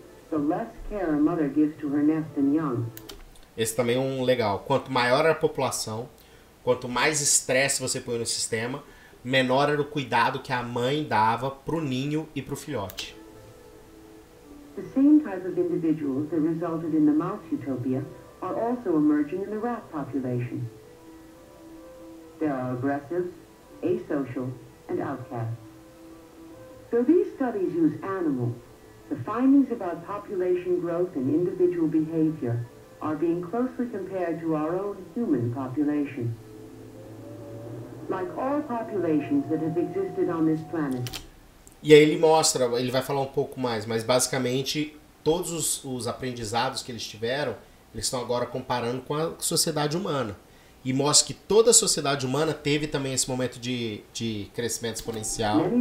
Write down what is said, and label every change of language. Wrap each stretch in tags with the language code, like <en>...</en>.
<en>the less care a mother gives to her nest and young.</en> <pt>Esse também é um legal. Quanto maior era a população, quanto mais estresse você põe no sistema, menor era o cuidado que a mãe dava pro ninho e pro filhote.</pt> <en>The same type of individuals that resulted in the mouse utopia are also emerging in the rat population. There are aggressive, asocial, and outcasts. Though these studies use animals, the findings about population growth and individual behavior are being closely compared to our own human population. Like all populations that have existed on this planet.</en> <pt>E aí ele mostra, ele vai falar um pouco mais, mas basicamente todos os aprendizados que eles tiveram, eles estão agora comparando com a sociedade humana. E mostra que toda a sociedade humana teve também esse momento de crescimento exponencial.</pt>